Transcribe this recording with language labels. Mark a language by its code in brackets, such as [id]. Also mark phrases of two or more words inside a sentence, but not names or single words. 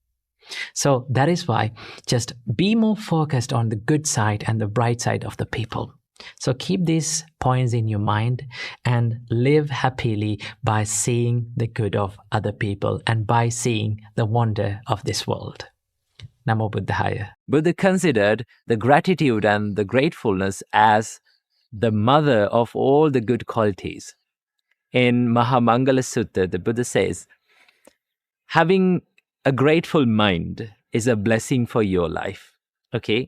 [en] So that is why just be more focused on the good side and the bright side of the people. So keep these points in your mind and live happily by seeing the good of other people and by seeing the wonder of this world. [pi] Namo Buddhaya. [en] Buddha considered the gratitude and the gratefulness as the mother of all the good qualities. In Mahamangala Sutta, the Buddha says, having a grateful mind is a blessing for your life. Okay?